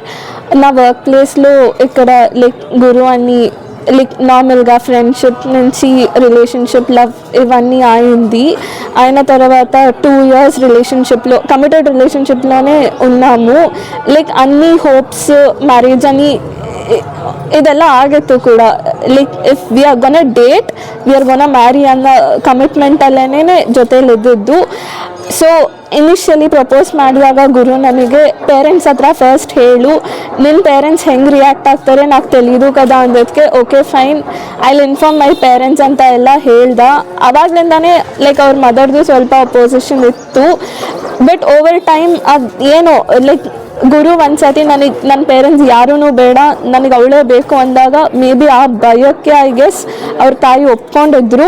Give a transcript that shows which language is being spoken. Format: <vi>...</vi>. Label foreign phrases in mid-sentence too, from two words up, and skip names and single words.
<te>నా</te> <en>work place</en> <te>ఇక్కడ గురు అని నార్మల్గా ఫ్రెండ్షిప్ నుంచి రిలేషన్షిప్, లవ్ ఇవన్నీ అయిన తర్వాత</te> <en>2 years</en> <te>రిలేషన్షిప్లో,</te> <en>committed relationship</en> <te>ఉన్నాము. అన్ని</te> <en>hopes, marriage</en> <te>అని</te> <kn>ಇದೆಲ್ಲ ಆಗಿತ್ತು ಕೂಡ.</kn> <en>If we are gonna date, we are gonna marry</en> <kn>ಅನ್ನೋ ಕಮಿಟ್ಮೆಂಟಲ್ಲೇ ಜೊತೆಲಿದ್ದು.</kn> <en>so initially propose</en> <kn>ಮಾಡಿದಾಗ ಗುರು ನನಗೆ ಪೇರೆಂಟ್ಸ್ ಹತ್ರ ಫಸ್ಟ್ ಹೇಳು, ನಿನ್ನ ಪೇರೆಂಟ್ಸ್ ಹೆಂಗೆ ರಿಯಾಕ್ಟ್ ಆಗ್ತಾರೆ</kn> <te>నాకు తెలియదు కదా</te> <kn>ಅಂದದಕ್ಕೆ</kn> <en>OK fine, I will inform my parents</en> <kn>ಅಂತ ಎಲ್ಲ ಹೇಳ್ದ. ಅವಾಗಲಿಂದಾನೇ ಅವ್ರ ಮದರ್ದು ಸ್ವಲ್ಪ ಅಪೋಸಿಷನ್ ಇತ್ತು.</kn> <en>but over time</en> <kn>ಅದು ಏನೋ ಗುರು ಒಂದ್ಸತಿ ನನ್ನ ಪೇರೆಂಟ್ಸ್ ಯಾರೂ ಬೇಡ, ನನಗೆ ಅವಳೇ ಬೇಕು ಅಂದಾಗ</kn> <en>may be</en> <kn>ಆ ಭಯಕ್ಕೆ</kn> <en>I guess</en> <kn>ಅವ್ರ ತಾಯಿ ಒಪ್ಕೊಂಡಿದ್ರು.</kn>